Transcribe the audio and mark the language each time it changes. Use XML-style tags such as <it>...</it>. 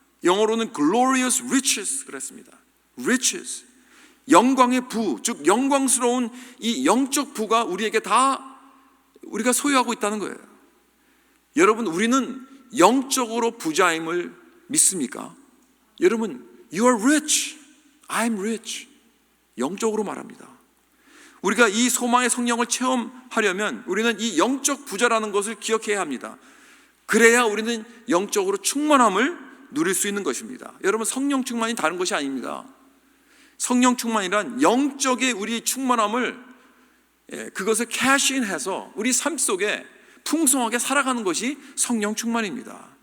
<ko>영어로는</ko> <en>glorious riches</en> <ko>그랬습니다. riches, 영광의 부, 즉 영광스러운 이 영적 부가 우리에게 다 우리가 소유하고 있다는 거예요. 여러분, 우리는 영적으로 부자임을 믿습니까? 여러분,</ko> <en>you are rich, I'm rich.</en> <ko>영적으로 말합니다. 우리가 이 소망의 성령을 체험하려면 우리는 이 영적 부자라는 것을 기억해야 합니다. 그래야 우리는 영적으로 충만함을 누릴 수 있는 것입니다. 여러분, 성령 충만이 다른 것이 아닙니다. 성령 충만이란 영적의 우리 충만함을 그것을 캐시인해서 우리 삶 속에 풍성하게 살아가는 것이 성령 충만입니다.</ko>